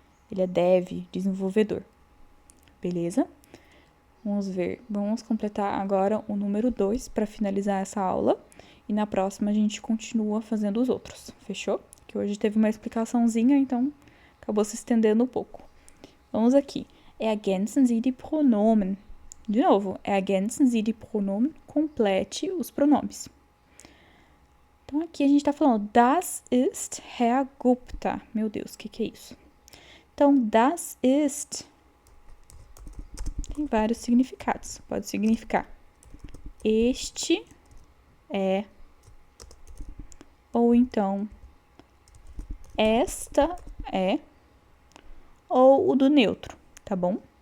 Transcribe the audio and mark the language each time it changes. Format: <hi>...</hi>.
<pt>Ele é dev, desenvolvedor. Beleza? Vamos ver. Vamos completar agora o número 2 para finalizar essa aula. E na próxima a gente continua fazendo os outros. Fechou? Que hoje teve uma explicaçãozinha, então acabou se estendendo um pouco. Vamos aqui.</pt> <de>Ergänzen Sie die Pronomen.</de> <pt>De novo,</pt> <de>ergänzen Sie die Pronomen.</de> <pt>Complete os pronomes. Então aqui a gente está falando</pt> <de>das ist Herr Gupta.</de> <pt>Meu Deus, o que é isso? Então,</pt> <de>das ist</de> <pt>tem vários significados. Pode significar este é, ou então esta é, ou o do neutro, tá bom?</pt>